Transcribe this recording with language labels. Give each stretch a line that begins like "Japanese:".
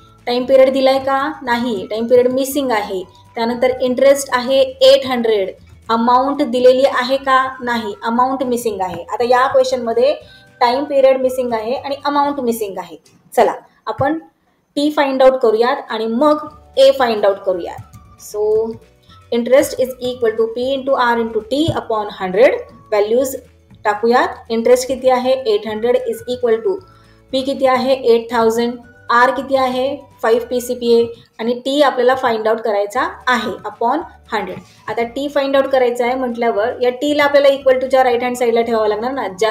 Marathi: Time period दिलाय का, नाही, टाइम पिरियड मिसिंग आहे. त्यानंतर इंटरेस्ट आहे 800. अमाऊंट दिलेली आहे का, नाही, अमाऊंट मिसिंग आहे. आता या क्वेश्चनमध्ये टाइम पिरियड मिसिंग आहे आणि अमाऊंट मिसिंग आहे. चला आपण टी फाइंड आउट करूयात आणि मग ए फाइंड आउट करूयात.
English: So interest is equal to P into R into T upon 100.
Marathi: Values टाकूयात. Interest किती आहे 800 इज इक्वल टू पी किती आहे 8000, आर किती आहे 5 PCPA आणि टी आपल्याला फाइंड आउट करायचा आहे अपॉन 100. आता टी फाइंड आउट करायचा आहे म्हटल्यावर या टीला आपल्याला इक्वल टूच्या राईट हँड साईडला ठेवावं लागणार ना.